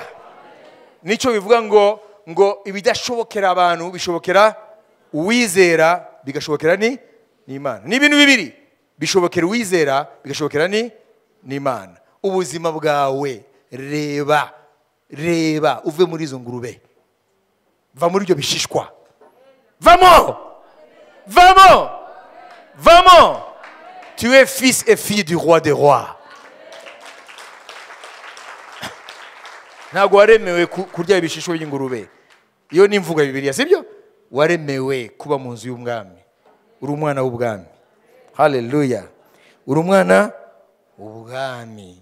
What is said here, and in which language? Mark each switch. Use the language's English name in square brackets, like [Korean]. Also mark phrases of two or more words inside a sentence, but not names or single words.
[Kinyarwanda] Nico bivuga ngo ibidashobokera abantu bishobokera uwizera, bigashobokera ni Imana. Ni ibintu bibiri. Bishobokera uwizera, bigashobokera ni Imana. Ubuzima bwawe reba uve muri izo ngurube. Va muri ibyo bishishwa. Vamos! [Spanish] Vamos! Vamos! [French] Tu es fils et fille du roi des rois. [Kinyarwanda] Ntabwo waremewe kurya ibishishwa by'ingurube. Iyo ni imvugo ya Bibiliya, sibyo? Waremewe kuba mu nzu y'umwami. Uri umwana w'ubwami. Hallelujah. Uri umwana w'ubwami.